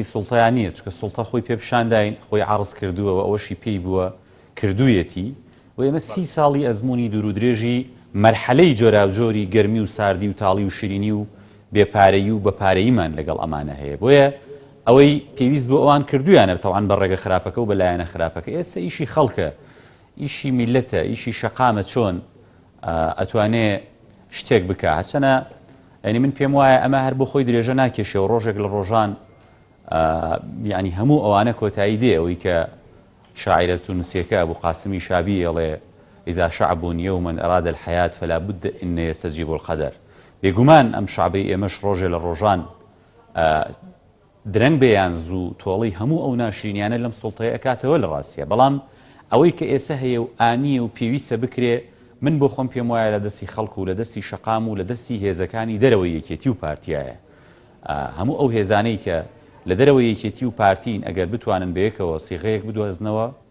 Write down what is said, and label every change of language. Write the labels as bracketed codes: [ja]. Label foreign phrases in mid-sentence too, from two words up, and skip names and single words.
[ckb] سوڵتەیان نییە چکە سوڵتە خۆی پێپشانداین خۆی عارض کردووە ئەوەشی پێی بووە کردوویەتی و ئێمە 30 ساڵی ئەزمموی دوور و درێژی مەرحەلەی جۆراوجۆری گەرمی و ساردی و تاڵی و شیرینی و بێپارەیی و بەپارەییمان لەگەڵ ئەمانە هەیە بۆیە ئەوەی پێویست بۆ ئەوان کردویانە تەوان بە ڕێگە خراپەکە و بەلایەنە خراپەکە ئێستا ئیشی خەڵکە ئیشی میلەتە ئیشی شەقامە چۆن ئەتوانێ شتێک بکە هەرچەنە ینی من پێم وایە ئەمە هەر بۆ خۆی درێژە ناکێشێ و ڕۆژێک لە ڕۆژان ینی هەموو ئەوانە کۆتایی دێ ئەوەی کە شاعرە تونسیەکە ئەبوو قاسمی شابی ئەڵێ [ar] إذا شعب يوما أراد الحياة فلا بد أن يستجيب القدر [ckb] بێگومان ئەم شعبەی ئێمەش ڕۆژێ لە ڕۆژان درەنگ بێیان زوو تۆڵی هەموو ئەو ناشرینیانە لەم سوڵتەیە ئەکاتەوە لە ڕاستیە بەڵام ئەوەی کە ئێستا هەیە و ئانیە و پێویستە بکرێ من بۆ خۆم پێم وایە لە دەستی خەڵک و لە دەستی شەقام و لە دەستی هێزەکانی دەرەوەی یەکێتی و پارتیایە هەموو ئەو هێزانەی کە لە دەرەوەی یەکێتی و پارتین ئەگەر بتوانن بەیەکەوە سیغەیەک بدۆزنەوە